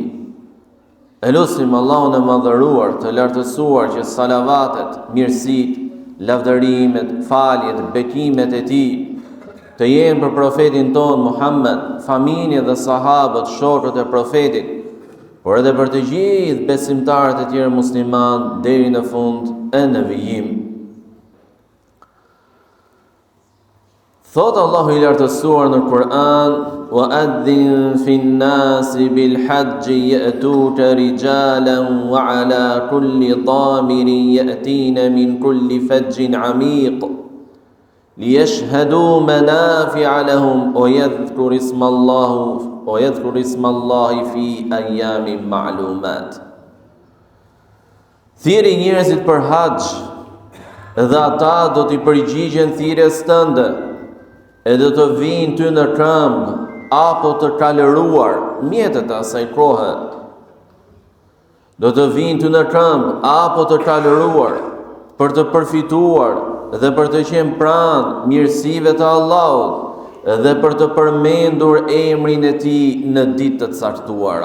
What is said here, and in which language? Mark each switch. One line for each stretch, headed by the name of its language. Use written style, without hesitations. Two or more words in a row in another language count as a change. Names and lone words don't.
Albanian: E lutim Allahun e madhëruar, të lartësuar, që salavatet, mirësitë, lavdërimet, faljet, bekimet e tij të jenë për profetin ton Muhammed, familjen dhe sahabët, shokët e profetit, por edhe për të gjithë besimtarët e tjerë musliman deri në fund e në vijim. Thot Allahu i lartësuar në Kur'an:
Arabic: وَأَذِّن فِي النَّاسِ بِالْحَجِّ يَأْتُوكَ رِجَالًا وَعَلَى كُلِّ ضَامِرٍ يَأْتِينَ مِنْ كُلِّ فَجٍّ عَمِيقٍ لِيَشْهَدُوا مَنَافِعَ لَهُمْ وَيَذْكُرُوا اسْمَ اللَّهِ فِي أَيَّامٍ مَعْلُومَاتٍ.
Albanian: Thirrni njerëzit për haxh, dhe ata do t'i përgjigjen thirrjes tënde, e do të vinë ty në këmbë apo të kalëruar mjetet asaj kohe. Do të vinë ty në këmbë apo të kalëruar për të përfituar dhe për të qenë pranë mirësive të Allahut dhe për të përmendur emrin e tij në ditë të caktuara.